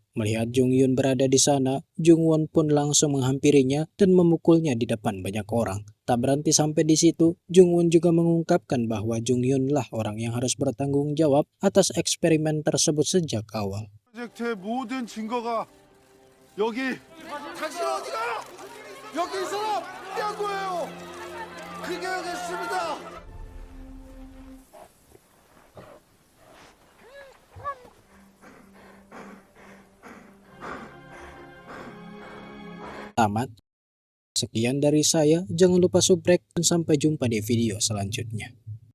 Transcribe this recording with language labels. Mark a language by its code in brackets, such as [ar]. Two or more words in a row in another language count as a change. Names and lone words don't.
[id] Melihat Jung Hyun berada di sana, Jung Won pun langsung menghampirinya dan memukulnya di depan banyak orang. Tak berhenti sampai di situ, Jung Won juga mengungkapkan bahwa Jung Hyun lah orang yang harus bertanggung jawab atas eksperimen tersebut sejak awal. [ko] 프로젝트의 모든 증거가 여기. 당신 어디 가요? 여기 이 사람 한 거예요. 그게 하겠습니다. [id] Tamat. Sekian dari saya, jangan lupa subrek dan sampai jumpa di video selanjutnya.